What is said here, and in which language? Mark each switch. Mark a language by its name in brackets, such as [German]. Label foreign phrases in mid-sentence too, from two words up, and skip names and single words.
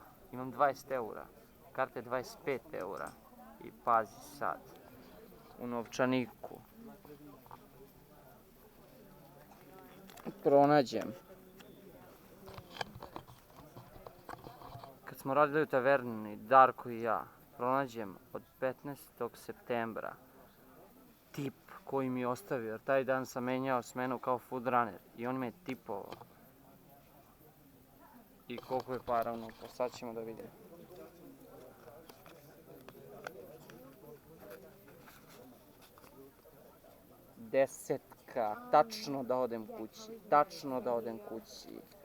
[Serbian] Imam 20 eura, karte 25 eura i pazi sad, u novčaniku pronađem, kad smo radili u taverni, Darko i ja, pronađem od 15. septembra tip koji mi je ostavio, jer taj dan sam menjao smenu kao [English] food runner [Serbian] i on me je tipovao. I koliko je para unutra, sad ćemo da vidimo. Desetka, tačno da odem kući, tačno da odem kući.